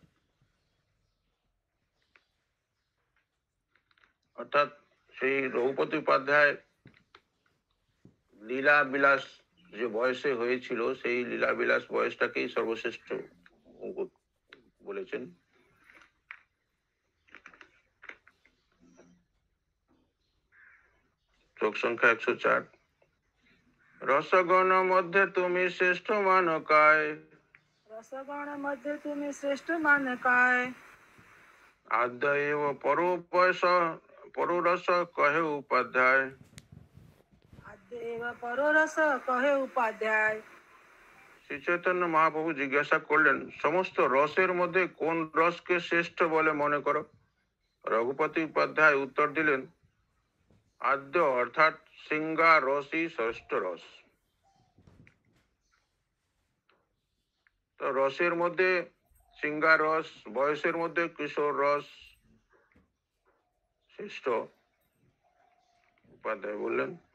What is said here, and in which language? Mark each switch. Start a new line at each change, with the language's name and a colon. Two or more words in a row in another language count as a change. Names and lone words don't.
Bangla: অর্থাৎ সেই রঘুপতি উপাধ্যায় লীলা বিলাস যে বয়সে হয়েছিল সেই লীলা বিলাস বয়সটাকেই সর্বশ্রেষ্ঠ বলেছেন। শ্লোক সংখ্যা 104। রসগণ মধ্যে তুমি শ্রেষ্ঠ মানকায়। রসগণ মধ্য তুমি শ্রেষ্ঠ মানকায়। আদ্য এব পরোরস কহে উপাধ্যায়। দেব পরোরস কহে উপাধ্যায়। শ্রী চৈতন্য মহাপ্রভু জিজ্ঞাসা করলেন, সমস্ত রসের মধ্যে কোন রসকে শ্রেষ্ঠ বলে মনে করো? রঘুপতি উপাধ্যায় উত্তর দিলেন, আদ্য অর্থাৎ সিঙ্গা রসই শ্রেষ্ঠ রস। তো রসের মধ্যে সিঙ্গা রস, বয়সের মধ্যে কিশোর রস শ্রেষ্ঠ, উপাধ্যায় বললেন।